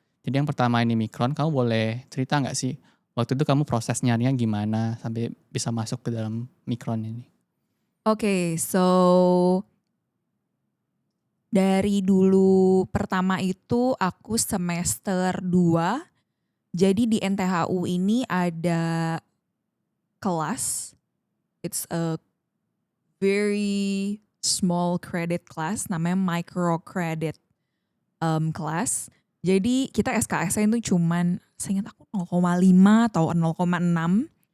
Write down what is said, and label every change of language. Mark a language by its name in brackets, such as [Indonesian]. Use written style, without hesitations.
[Indonesian] Jadi yang pertama ini Micron, kamu boleh cerita nggak sih waktu itu kamu proses nyarinya gimana sampai bisa masuk ke dalam Micron ini? Oke, so dari dulu pertama itu aku semester 2. Jadi di NTHU ini ada kelas. [English] It's a very small credit class, [Indonesian] namanya [English] micro credit class. [Indonesian] Jadi kita SKS-nya itu cuman seingat aku 0,5 atau 0,6.